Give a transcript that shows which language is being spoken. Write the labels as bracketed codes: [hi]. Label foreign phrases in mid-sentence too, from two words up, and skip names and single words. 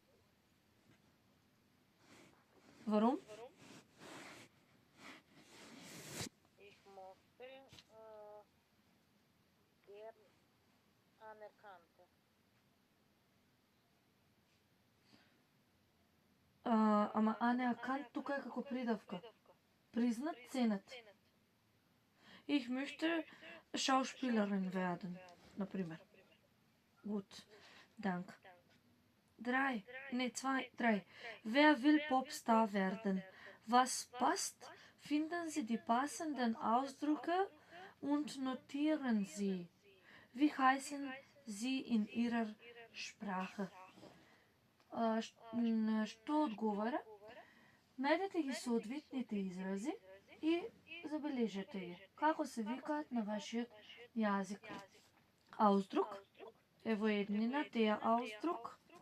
[de] Warum? Ich mochte gern anerkannte. [mk] ама anerkannt тука е како придавка. Признат, ценет. [de] Ich möchte Schauspielerin werden, например. Gut, dank. 3. Wer will Popstar werden? Was passt? Finden Sie die passenden Ausdrücke und notieren Sie. Wie heißen Sie in Ihrer Sprache? [mk] Што одговара? Најдете ги соодветните изрази и забележете ги. Како се викаат на вашиот јазик? Ausdruck е во еднина, [de] der Ausdruck.